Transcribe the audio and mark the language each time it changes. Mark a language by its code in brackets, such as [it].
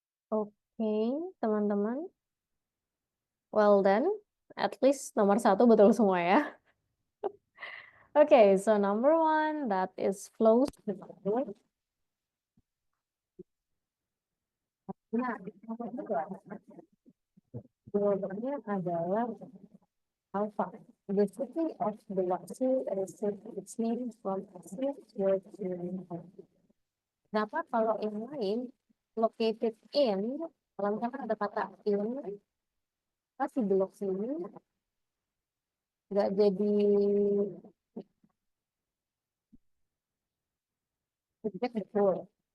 [id] Oke, teman-teman. [en] Well done. At least [id] nomor 1 betul semua ya. [en] Okay, so number 1, that is flows. [id] Nah, nomor dua, jawabannya adalah alpha. [en] The city of Biloxi received its name from a Smith word meaning home. [id] Kenapa kalau yang lain located in, kalau misalkan ada kata in, pasti Biloxi ini nggak jadi subjek betul.